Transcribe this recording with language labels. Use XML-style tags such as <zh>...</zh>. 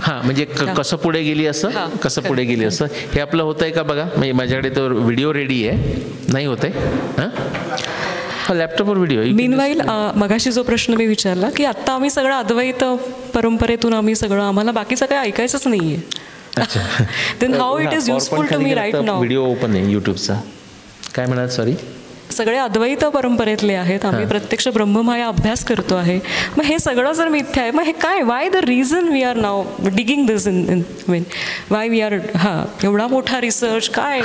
<mr>हां, म्हणजे कसं पुढे गेली असं, कसं पुढे गेली असं, हे आपलं होतं आहे का बघा. म्हणजे माझ्याकडे तो व्हिडिओ रेडी आहे, नाही होत आहे हां, लॅपटॉपवर व्हिडिओ. मीनवाईल मगाशी जो प्रश्न मी विचारला की आत्ता आम्ही सगळं अद्वैत परंपरेतून आम्ही सगळं, आम्हाला बाकीचं काही ऐकायचंच नाही आहे.</mr> <en>Then how it is useful to me right now?</en> <mr>Video open आहे यूट्यूबचा. काय म्हणाल? सॉरी, सगळे अद्वैत परंपरेतले आहेत, आम्ही प्रत्यक्ष ब्रह्ममाया अभ्यास करतो आहे. मग हे सगळं जर मिथ्या आहे, मग हे काय,</mr> <en>why the reason we are</en> <mr>now digging this in mean why we R, एवढा मोठा रिसर्च काय,</mr>